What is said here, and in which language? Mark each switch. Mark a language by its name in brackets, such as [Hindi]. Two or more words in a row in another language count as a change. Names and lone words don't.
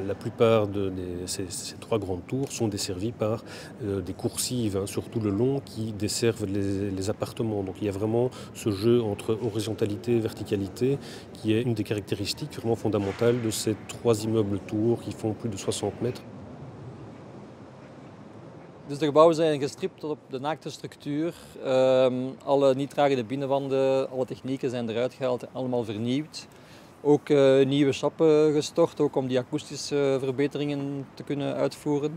[French] La plupart de ces trois grandes tours sont desservies par des coursives, surtout le long, qui desservent les appartements. Donc il y a vraiment ce jeu entre horizontalité et verticalité qui est une des caractéristiques vraiment fondamentales de ces trois immeubles tours qui font plus de 60 mètres. [Dutch] Dus de gebouwen zijn gestript tot op de naakte structuur. Alle niet-dragende binnenwanden, alle technieken zijn eruit gehaald en allemaal vernieuwd. Ook nieuwe schappen gestort, ook om die akoestische verbeteringen te kunnen uitvoeren.